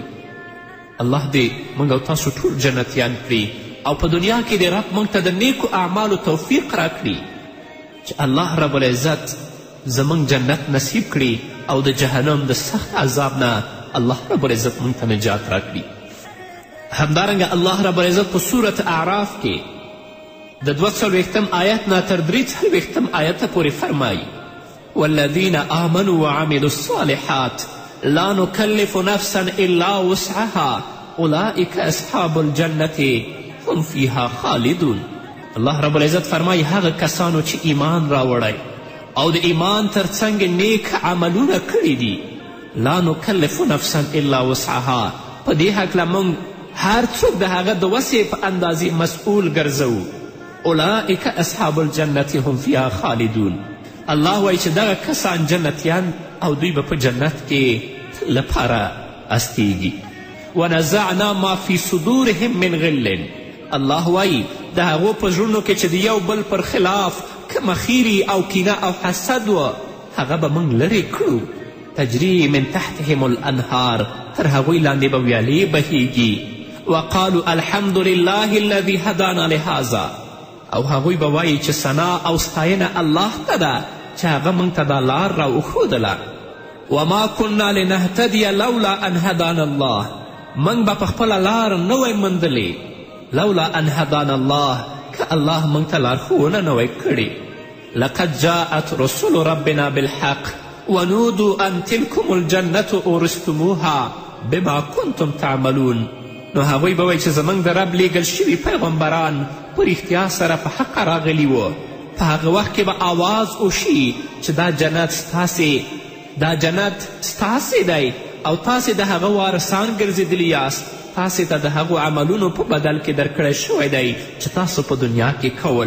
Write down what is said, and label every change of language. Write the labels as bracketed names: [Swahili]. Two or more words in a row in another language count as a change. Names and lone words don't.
[Pashto] الله دې موږ او تاسو ټول جنتیان کړي او په دنیا کې دې رب موږ ته د نیکو اعمالو توفیق راکړي چې [Arabic] الله رب العزت [Pashto] زموږ جنت نصیب کړي او د جهنم د سخت عذاب نه [Arabic] الله رب العزت [Pashto] موږ ته نجات راکړي. همدارنګه [Arabic] الله رب العزت [Pashto] په صورت اعراف کې د 42 آیت نه تر 43 آیته پورې فرمایي [Arabic] والذین آمنوا وعملوا الصالحات لا نکلف نفسا الا وسعها اولئک اصحاب الجنة هم فیها خالدون. الله رب العزت [Pashto] فرمایي هغه کسانو چې ایمان راوړی او د ایمان ترڅنګ نیک عملونه کړي دي [Arabic] لا نکلف نفسا الا وسعها [Pashto] په دې هکله موږ هر څوک د هغه د وسې په اندازې مسئول ګرځوو. [Arabic] اولئک اصحاب الجنة هم فیها خالدون. [Pashto] الله وایي چې دغه کسان جنتیان او دوی به په جنت کې لپاره استیږي. [Arabic] ونزعنا ما فی صدورهم من غل. [Pashto] الله وایي د هغو په زړونو کې چې د یو بل پر خلاف کومه خیري او کینه او حسد و هغه به موږ لرې کړو. [Arabic] تجری من تحتهم الانهار [Pashto] تر هغوی لاندې به ویالې بهیږي. [Arabic] وقالوا الحمد لله الذي هدانا لهذا. [Pashto] او هغوی به وایي چې ثنا او ستاینه الله ته ده چې هغه موږ ته دا لار راوښودله. [Arabic] وما كنا لنهتدي لولا ان هدانا الله. [Pashto] موږ به په خپله لار نه وی موندلې [Arabic] لولا ان هدانا الله [Pashto] که الله موږ ته لارښوونه نه وی کړې. [Arabic] لقد جاءت رسول ربنا بالحق ونودوا ان تلكم الجنة اورثتموها بما كنتم تعملون. [Pashto] نو هغوی به وایي چې زموږ د رب لیږل شوي پیغمبران په رښتیا سره په حقه راغلي وو. په هغه وخت کې به آواز وشي چې دا جنت ستاسې دی او تاسې د هغه وارثان ګرځېدلي یاست. تاسې ته د هغو عملونو په بدل کې درکړی شوی دی چې تاسو په دنیا کې کول.